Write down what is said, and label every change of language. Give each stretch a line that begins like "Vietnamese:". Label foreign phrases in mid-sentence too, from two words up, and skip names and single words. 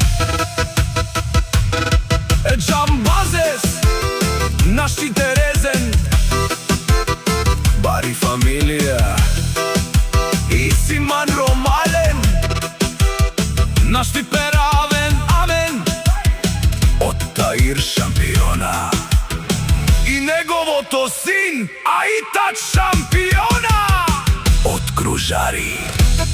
Romany: Џамбазес, наши Терезен, Бари фамилија, и Симан Ромален, наши Перавен, амен,
Macedonian: од Таир Шампиона и неговото син Ајтач Шампиона од Кружари.